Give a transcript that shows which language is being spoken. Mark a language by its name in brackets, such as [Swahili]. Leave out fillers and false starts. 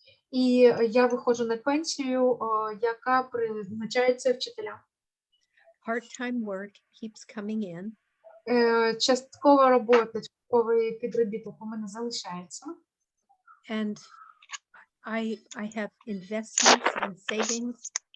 [Ukrainian] І я виходжу на пенсію, яка призначається вчителям. [English] Part-time work keeps coming in. [Ukrainian] Часткова робота, частковий підробіток у мене залишається. [English] And I have investments and savings.